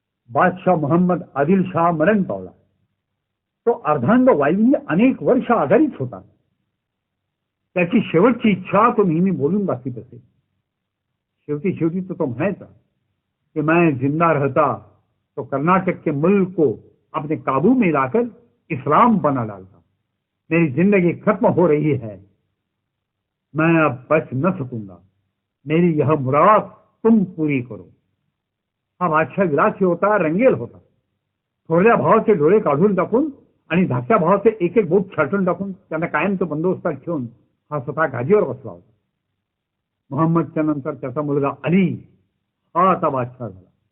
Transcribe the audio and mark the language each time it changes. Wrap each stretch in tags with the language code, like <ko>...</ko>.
<mr>बादशाह मोहम्मद आदिल शाह मरण पावला। तो अर्धांग वायूंनी अनेक वर्ष आजारीच होता। त्याची शेवटची इच्छा तो नेहमी बोलून दाखवित असे। शेवटी तो म्हणायचा</mr> <hi>कि मैं जिंदा रहता तो कर्नाटक के मुल्क को अपने काबू में लाकर इस्लाम बना डालता। मेरी जिंदगी खत्म हो रही है, मैं अब बच न सकूंगा, मेरी यह मुराद तुम पूरी करो।</hi> <mr>हा बादशाह विलासी होता, रंगेल होता। थोरल्या भावाचे डोळे काढून टाकून आणि धाकट्या भावाचे एक एक बोट छाटून टाकून त्यांना कायमचं बंदोबस्तात ठेवून हा स्वतः गादीवर बसला होता। मोहम्मदच्या नंतर त्याचा मुलगा अली हा आता बादशाह झाला।</mr>